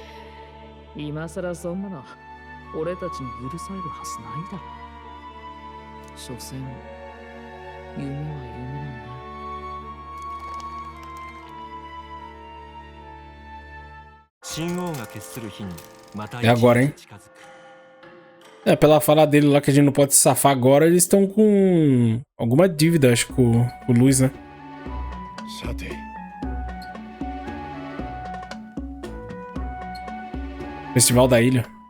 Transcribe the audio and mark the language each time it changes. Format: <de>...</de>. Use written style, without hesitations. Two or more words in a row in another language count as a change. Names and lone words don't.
<ja>バカバカしい。今さらそんなの俺たちに許されるはずないだろう。所詮夢は夢なんだよ。神王が決する日にまた</ja> <pt>É agora, hein?</pt> <ja>近づく。</ja> <pt>É, pela fala dele lá que a gente não pode se safar agora, eles estão com alguma dívida, acho, com o Luiz, né?</pt> <ja>さて</ja> <pt>Festival da Ilha.</pt>